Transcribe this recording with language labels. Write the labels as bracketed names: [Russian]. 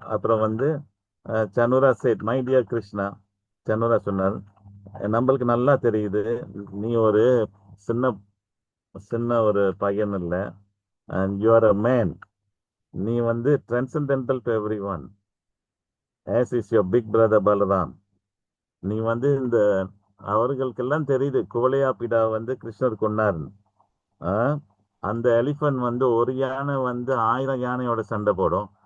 [Tamil] அப்புறம் வந்து சனுரா chat, [English] my dear [Tamil] Krishna, சனுரா சொன்னார், நம்மளுக்கு நல்லா தெரியுது நீ ஒரு சின்ன ஒரு பையன் இல்லை, [English] And you are a man. [Tamil] நீ வந்து [English] transcendental to everyone, as is your big brother Balaram. [Tamil] நீ வந்து இந்த அவர்களுக்கெல்லாம் தெரியுது கோலையா பிடா வந்து கிருஷ்ணர் கொண்டாருன்னு. அந்த எலிஃபன்ட் வந்து ஒரு யானை வந்து 1000 யானையோட சண்டை போடும்.